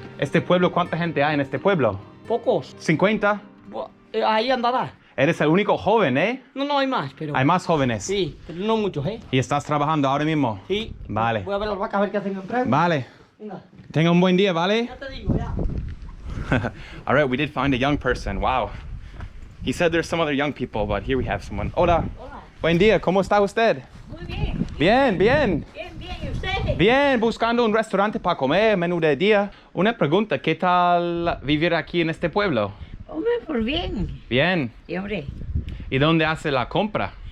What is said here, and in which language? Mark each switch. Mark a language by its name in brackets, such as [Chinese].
[Spanish] ¿Este pueblo, cuánta gente hay en este pueblo? Pocos. 50. Ahí andará. Eres el único joven, ¿eh? No hay más, pero... Hay más jóvenes. Sí, pero no muchos, ¿eh? ¿Y estás trabajando ahora mismo? Sí. Vale. Voy a ver las vacas a ver qué hacen en tren. Vale. Venga. Tenga un buen día, ¿vale? Ya te digo, ya. [English] All right, we did find a young person. Wow. He said there's some other young people, but here we have someone. [Spanish] Hola. Hola. Buen día, ¿cómo está usted? Muy bien. Bien, bien. Bien, ¿y ustedes? Bien, buscando un restaurante para comer, menú de día. Una pregunta, ¿qué tal vivir aquí en este pueblo? Hombre, pues bien. Bien. Y hombre, ¿Y dónde hace la compra?